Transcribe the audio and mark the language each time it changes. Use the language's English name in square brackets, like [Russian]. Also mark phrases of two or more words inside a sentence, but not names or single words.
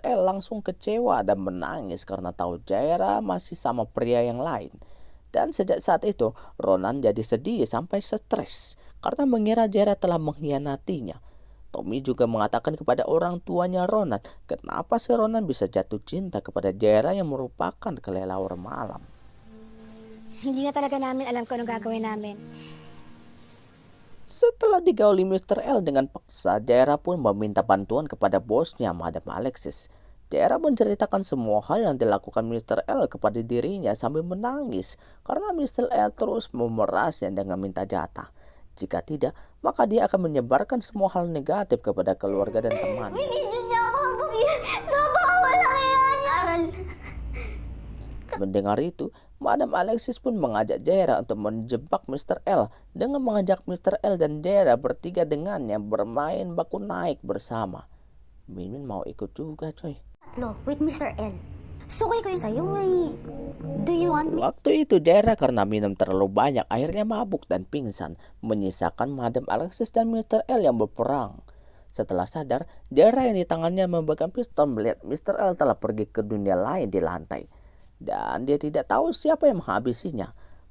[Indonesian] L langsung kecewa dan menangis karena tahu Jaira masih sama pria yang lain. Dan sejak saat itu, Ronan jadi sedih sampai stres karena mengira Jaira telah mengkhianatinya. Tommy juga mengatakan kepada orang tuanya Ronan, kenapa si Ronan bisa jatuh cinta kepada Jaira yang merupakan kelelawar malam. [Filipino] Hindi na talaga namin alam kung anong gagawin namin. [Indonesian] Setelah digauli Mr. L dengan paksa, Jaira pun meminta bantuan kepada bosnya, Madam Alexis. Jaira menceritakan semua hal yang dilakukan Mr. L kepada dirinya sambil menangis karena Mr. L terus memerasnya dengan minta jatah. Jika tidak, maka dia akan menyebarkan semua hal negatif kepada keluarga dan teman. [Filipino] Binidyo niya ako. Napakawala yan. [Indonesian] Mendengar itu, Madam Alexis pun mengajak Jaira untuk menjebak Mr. L dengan mengajak Mr. L dan Jaira bertiga dengannya bermain baku naik bersama. Mimin mau ikut juga, coy. [Filipino] Tatlo, with Mr. L. Sukay ko yun sa'yo eh. [English] Do you want me? [Indonesian] Waktu itu Jaira karena minum terlalu banyak akhirnya mabuk dan pingsan, menyisakan Madam Alexis dan Mr. L yang berperang. Setelah sadar, Jaira yang di tangannya memegang pistol melihat Mr. L telah pergi ke dunia lain di lantai. Dan dia tidak tahu siapa yang menghabisinya.